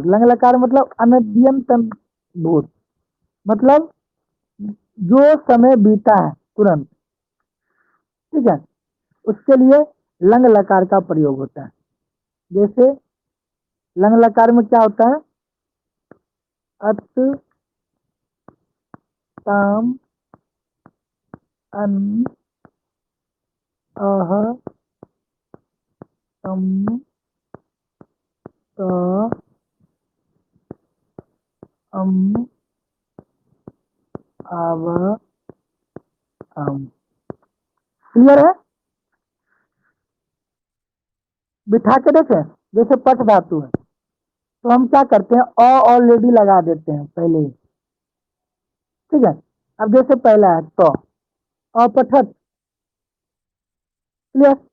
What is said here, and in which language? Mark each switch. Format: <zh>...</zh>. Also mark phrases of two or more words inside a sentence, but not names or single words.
<hi>लंग लकार मतलब अनद्यंत भूत, मतलब जो समय बीता है तुरंत, ठीक है, उसके लिए लंग लकार का प्रयोग होता है। जैसे लंग लकार में क्या होता है,</hi> <sa>अत, ताम, अन, अह, तम, त, अम, आव, अम।</sa> <hi>क्लियर है? बिठा के देखें, जैसे पठ धातु है तो हम क्या करते हैं, अ ऑलरेडी लगा देते हैं पहले ही, ठीक है। अब जैसे पहला है तो, अपठत। क्लियर?</hi>